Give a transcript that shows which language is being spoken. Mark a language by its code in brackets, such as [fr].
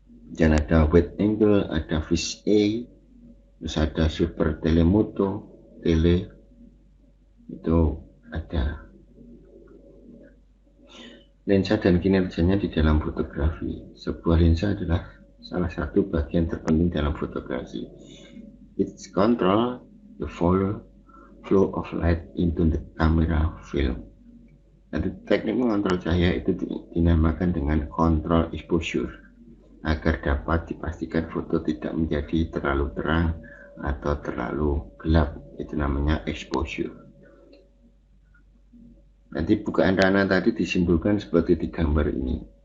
[id] Dan ada wide angle, ada fisheye, terus ada super telemoto, tele itu ada. Lensa dan kinerjanya di dalam fotografi. Sebuah lensa adalah salah satu bagian terpenting dalam fotografi. [en] It control the flow of light into the camera film. [id] Jadi teknik mengontrol cahaya itu dinamakan dengan control exposure, agar dapat dipastikan foto tidak menjadi terlalu terang atau terlalu gelap. Itu namanya exposure. Nanti bukaan rana tadi disimpulkan seperti di gambar ini.